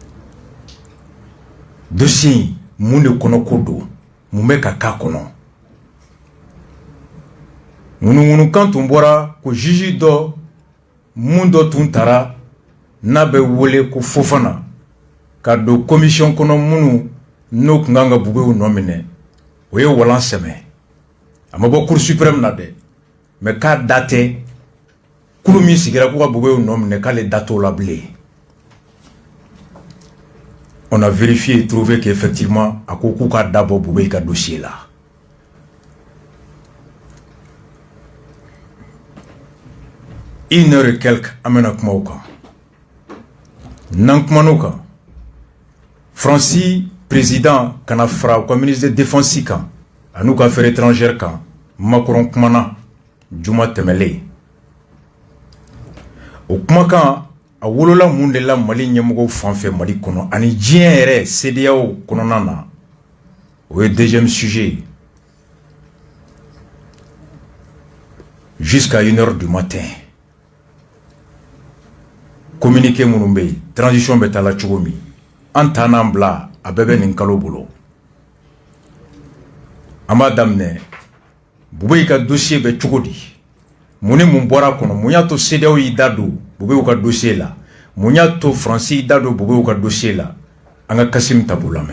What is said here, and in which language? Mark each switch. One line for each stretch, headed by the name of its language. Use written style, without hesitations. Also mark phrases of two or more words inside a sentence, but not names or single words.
Bambara: Dossier mun de kɔnɔ ko don, mun bɛ ka k'a kɔnɔ, Munu kan tun bɔra ko juge dɔ mun dɔ tun tara n'a bɛ wele ko Fofana ka don commission kɔnɔ minnu n'o tun kan ka Bubew nɔ minɛ o ye walan sɛmɛ a ma bɔ Cour suprême na dɛ mais k'a da tɛ kulu min sigira k'u ka Bubew nɔ minɛ k'ale da t'o la bilen.
French: On a vérifié et trouvé qu'effectivement
Bambara: a ko k'u ka dabɔ Bube ka dossier la.
French: Une heure et quelques
Bambara: amena kuma o kan n'an kumana o kan Fransi président kana fara u ka
French: ministre de défense
Bambara: kan an'u ka
French: affaires étrangères
Bambara: kan Macron kumana juma tɛmɛlen o kumakan a wolola mun de la Mali ɲɛmɔgɔw fan fɛ Mali kɔnɔ ani diɲɛ yɛrɛ CEDEAO kɔnɔna na o ye
French: deuxième sujet jusqu'à 1h du matin.
Bambara: Communiqué minnu bɛ yen transition bɛ taa la cogo min an ta n'an bila a bɛɛ bɛ nin kalo bolo an b'a daminɛ Bubew ka dossier bɛ cogo di mun ni mun bɔra a kɔnɔ mun y'a to CEDEAO y'i da don Bubew ka dossier la mun y'a to Faransi y'i da don Bubew ka dossier la an ka Kasim Tabu lamɛn.